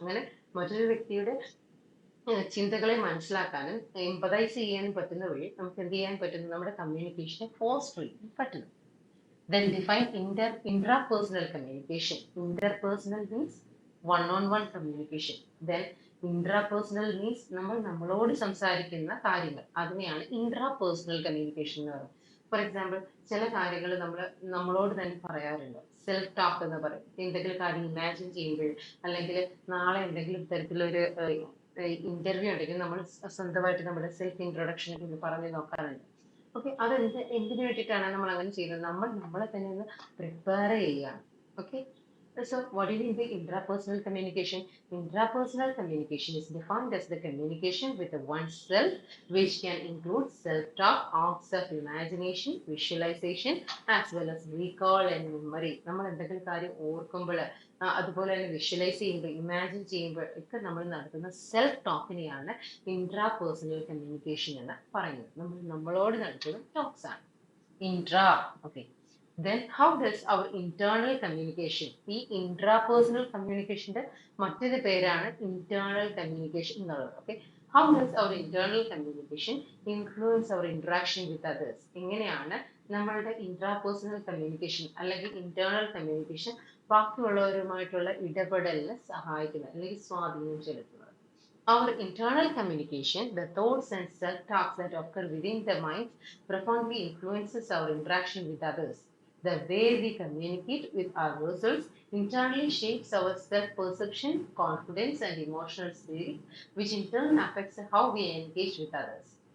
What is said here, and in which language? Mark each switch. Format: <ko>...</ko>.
<ml>അങ്ങനെ മറ്റൊരു വ്യക്തിയുടെ ചിന്തകളെ മനസ്സിലാക്കാനും എംപതൈസ് ചെയ്യാനും പറ്റുന്ന വഴി നമുക്ക് എന്ത് ചെയ്യാൻ പറ്റുന്നു, നമ്മുടെ കമ്മ്യൂണിക്കേഷനെ ഫോസ്റ്റർ ചെയ്യാൻ പറ്റുന്നു.</ml> <en>Then define intrapersonal communication. Interpersonal means one-on-one communication. Then intrapersonal means</en> <ml>നമ്മളോട് സംസാരിക്കുന്ന കാര്യങ്ങൾ, അതിനെയാണ് intrapersonal communication എന്ന് പറയുന്നത്. ഫോർ എക്സാമ്പിൾ ചില കാര്യങ്ങൾ നമ്മളോട് തന്നെ പറയാറുണ്ട്. സെൽഫ് ടോക്ക് എന്ന് പറയും. എന്തെങ്കിലും കാര്യം ഇമാജിൻ ചെയ്യുമ്പോൾ, അല്ലെങ്കിൽ നാളെ എന്തെങ്കിലും തരത്തിലൊരു ഇന്റർവ്യൂ ഉണ്ടെങ്കിൽ നമ്മൾ സ്വന്തമായിട്ട് നമ്മുടെ സെൽഫ് ഇൻട്രൊഡക്ഷൻ ഒക്കെ പറഞ്ഞു നോക്കാറുണ്ട്. ഓക്കെ, അത് എന്തിനു വേണ്ടിയിട്ടാണ് നമ്മൾ അങ്ങനെ ചെയ്യുന്നത്? നമ്മൾ നമ്മളെ തന്നെ ഒന്ന് പ്രിപ്പയർ ചെയ്യുകയാണ്. Okay.</ml> <en>So, what do you mean by intrapersonal communication? Intrapersonal communication is defined as the communication with oneself, which can include self-talk, acts of imagination, visualization, as well as recall and memory.</en> <ml>നമ്മൾ എന്തെങ്കിലും കാര്യം ഓർക്കുമ്പോൾ, അതുപോലെ തന്നെ visualise ചെയ്യുമ്പോൾ, imagine ചെയ്യുമ്പോൾ ഒക്കെ നമ്മൾ നടത്തുന്ന സെൽഫ് ടോക്കിനെയാണ് ഇൻട്രാപേഴ്സണൽ കമ്മ്യൂണിക്കേഷൻ എന്ന് പറയുന്നത്. നമ്മൾ നമ്മളോട് നടത്തുന്ന ടോക്സ് ആണ് intra. Okay.</ml> <en>Then how does our internal communication,</en> <ml>ഈ intrapersonal communicationന്റെ മറ്റൊരു പേരാണ് internal communication എന്നുള്ളത്.</ml> <en>Okay, how does our internal communication influence our interaction with others?</en> <ml>എങ്ങനെയാണ് നമ്മളുടെ intrapersonal communication അല്ലെങ്കിൽ internal communication ബാക്കിയുള്ളവരുമായിട്ടുള്ള ഇടപെടലിന് സഹായിക്കുന്നത് അല്ലെങ്കിൽ സ്വാധീനം ചെലുത്തുന്നത്?</ml> <en>Our internal communication, the thoughts and self-talks that occur within the mind, profoundly influences our interaction with others. The way we communicate with ourselves internally shapes our self-perception, confidence, and emotional state, which in turn affects how we engage with others.</en>